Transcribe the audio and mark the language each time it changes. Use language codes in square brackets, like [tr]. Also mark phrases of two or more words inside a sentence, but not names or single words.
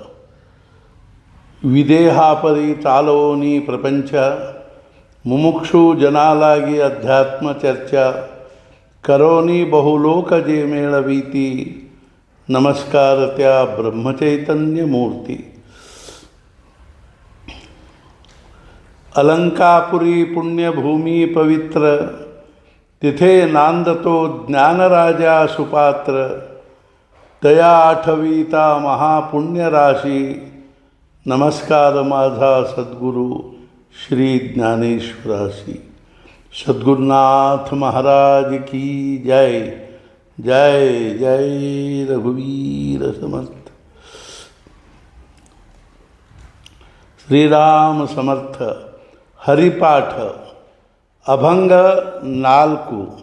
[mr] विदेहापरी चालोनी प्रपंच, मुमुक्षु जनालागी अध्यात्म चर्चा, करोनी बहुलोक जे मेळवीती, नमस्कार त्या ब्रह्मचैतन्य मूर्ती. अलंकापुरी पुण्यभूमि पवित्र, तिथे नांदतो ज्ञानराजा सुपात्र, दया आठवीता महापुण्यराशी, नमस्कार माझा सद्गुरु श्री ज्ञानेश्वरासी. सद्गुरुनाथ महाराज की जय. जय जय रघुवीर समर्थ. श्रीराम समर्थ. हरिपाठ अभंग 4.